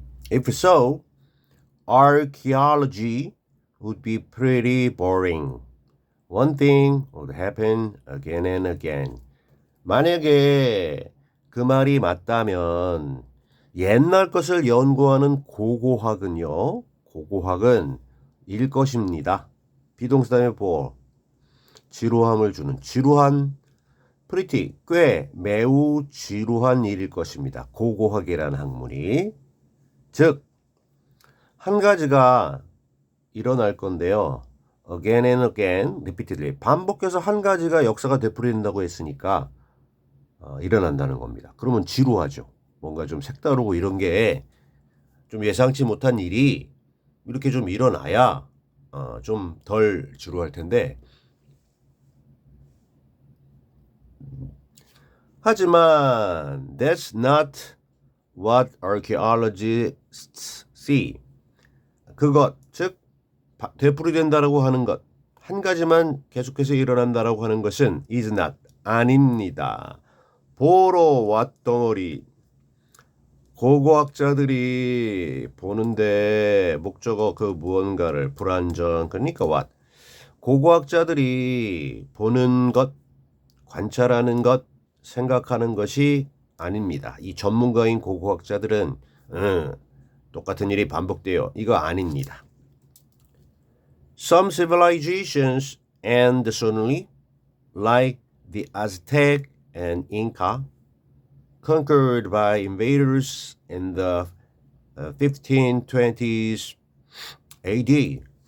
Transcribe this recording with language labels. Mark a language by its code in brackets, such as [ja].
[en] If so, archaeology would be pretty boring. One thing would happen again and again. [ko] 만약에 그 말이 맞다면 옛날 것을 연구하는 고고학은요. 고고학은 일 것입니다. 비동사다음에 bore. 지루함을 주는 지루한 pretty 꽤 매우 지루한 일일 것입니다. 고고학이라는 학문이. 즉 한 가지가 일어날 건데요. [en] Again and again, repeatedly. [ko] 반복해서 한 가지가 역사가 되풀이된다고 했으니까 일어난다는 겁니다. 그러면 지루하죠. 뭔가 좀 색다르고 이런 게 좀 예상치 못한 일이 이렇게 좀 일어나야 좀 덜 지루할 텐데. 하지만 [en] that's not what archaeologists see. [ko] 그것, 즉 되풀이된다라고 하는 것, 한 가지만 계속해서 일어난다라고 하는 것은 [en] is not, [ko] 아닙니다. 보러 왔덩어리. 고고학자들이 보는데 목적어 그 무언가를 불완전, 그러니까 what. 고고학자들이 보는 것, 관찰하는 것, 생각하는 것이 아닙니다. 이 전문가인 고고학자들은 똑같은 일이 반복돼요. 이거 아닙니다. [en] Some civilizations end suddenly, like the Aztec and Inca, conquered by invaders in the 1520s AD.